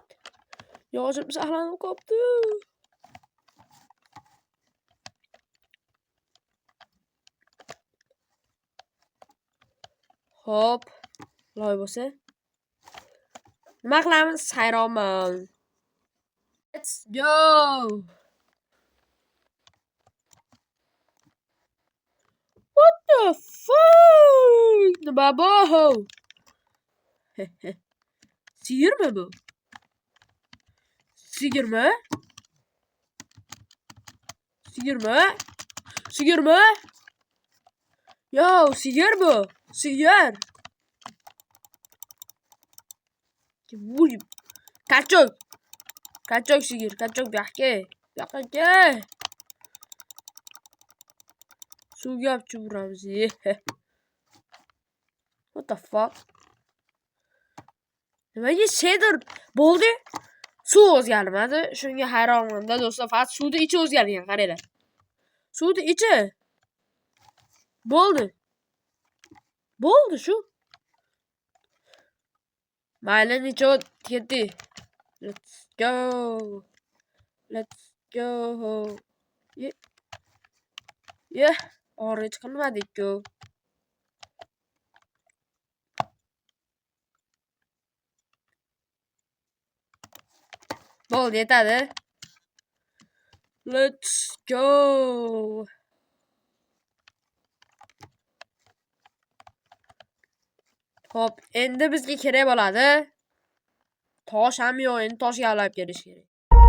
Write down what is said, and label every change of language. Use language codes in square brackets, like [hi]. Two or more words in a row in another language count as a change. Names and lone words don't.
[uz] Yog'ochim saqlanib qolibdi. Hop. Loy bo'lsa. Nima qilamiz? Hayronman. [en] Let's go. What the fuck? [uz] Nima bu? Sigirmi bu? Sigirmi? Yo, sigir bu. Sigir. Kachok. Kachok sigir. Kachok bu yoqqa. Suvga olib chiqamiz. [en] What the fuck? [uz] Nimaga shader bo'ldi? Suv o'zgarmadi. Shunga hayronman-da do'stlar. Faqat suvni ichi o'zgargan, qaranglar. Suvni ichi. Bo'ldi shu. Mayli, necha ketdi. [en] Let's go. Yeah. [uz] Orange qilmadik-ku. Bo'ldi, yetadi. [en] Let's go. [uz] Hop, endi bizga kerak bo'ladi. Tosh ham yo'q, endi toshga olib kelish kerak.